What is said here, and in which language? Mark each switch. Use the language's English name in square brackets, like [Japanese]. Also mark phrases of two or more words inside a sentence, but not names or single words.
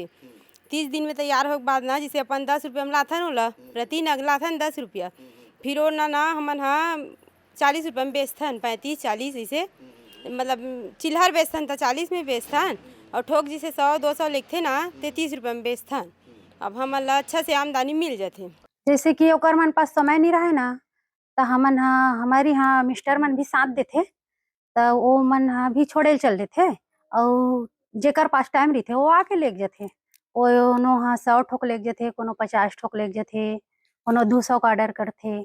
[Chhattisgarhi] 30 दिन में तैयार हो के बाद ना जैसे अपन 10 रुपये में लाथन होला, प्रति नग लाथन 10 रुपया। फिर वो ना हमन हाँ 40 रुपये में बेचथन, 35-40 ऐसे मतलब चिल्हर बेचथन तो 40 में बेचथन। और ठोक जैसे 100-200 लिखते ना तो 30 रुपये में बेचथन। अब हमन ला अच्छा से आमदनी मिल जाथे। जैसे कि ओकर मन पास समय नहीं रहे ना, तो हमन हा हमारी यहाँ मिस्टर मन भी साथ देथे, तो वो मन हा भी छोड़े चल देथे और जेकर पास टाइम रही वो आके लेके जाथे। कोनो हाँ 100 ठोक लेके जाथे, कोनो 50 ठोक लेके जाथे, कोनो 200 का ऑर्डर करथे।